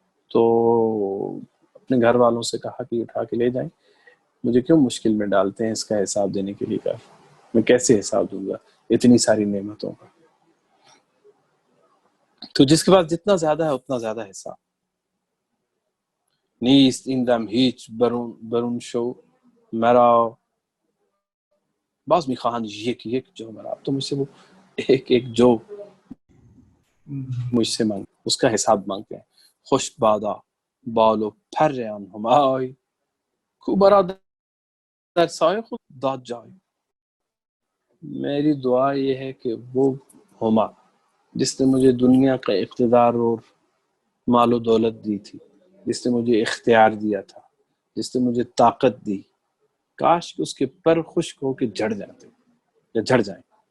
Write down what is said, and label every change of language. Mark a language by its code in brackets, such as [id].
[ur] تو اپنے گھر والوں سے کہا کہ اٹھا کے لے جائیں، مجھے کیوں مشکل میں ڈالتے ہیں اس کا حساب دینے کے لیے. کہا میں کیسے حساب دوں گا اتنی ساری نعمتوں کا. تو جس کے پاس جتنا زیادہ ہے اتنا زیادہ حساب. [fa] نیست این دم هیچ برون شو مرا باز میخواهند یک جو مرا. [ur] تو مجھ سے وہ ایک ایک جو مجھ سے مانگ، اس کا حساب مانگتے ہیں. [fa] خوش بادا بالو پر آن همای کو مرا در سایه خود داد جای. [ur] میری دعا یہ ہے کہ وہ ہما جس نے مجھے دنیا کا اقتدار اور مال و دولت دی تھی، جس نے مجھے اختیار دیا تھا، جس نے مجھے طاقت دی، کاش کہ اس کے پر خشک ہو کے جھڑ جاتے یا جھڑ جائیں.